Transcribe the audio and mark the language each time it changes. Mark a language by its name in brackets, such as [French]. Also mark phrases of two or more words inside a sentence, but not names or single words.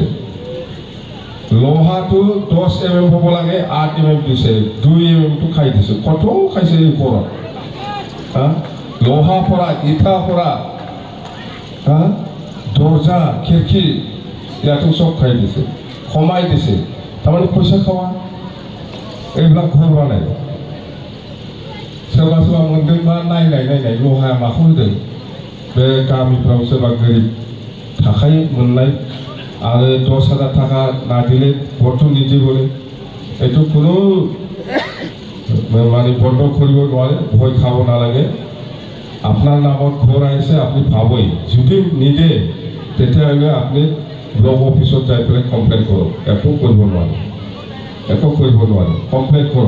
[Assamese] লোহাটো 10 mm হ'ব লাগে, 8 mm দিছে, 2 mm টো খাই দিছে। কত খাইছে এই ওপৰত? লোহা পৰা, ইটা পৰা, দরজা খিড়কি ইয়াতো সব খাই দিছে, কমাই দিছে। তাৰমানে পইচা খাওয়া এইবিলাক ঘৰ বনাই। [Bodo] सोरबा मोनदोंबा नायनाय लहाया माखौ होदों? बे गामिफ्राव सोरबा गोरिब थाखायो मोननाय आरो [Assamese] 10,000 টাকা না দিলে ভোটটো নিদি বলে, এইটো কোনো মানে বন্ধ কৰিব নোৱাৰে, ভয় খাব নালাগে। আপনার নামত ঘর আহিছে, আপনি পাবই। যদি নিদে তেতিয়াহ'লে আপনি ব্লক অফিসত যাই পেলাই কমপ্লেইন কৰক, একো কৰিব নোৱাৰে, কমপ্লেইন কৰক।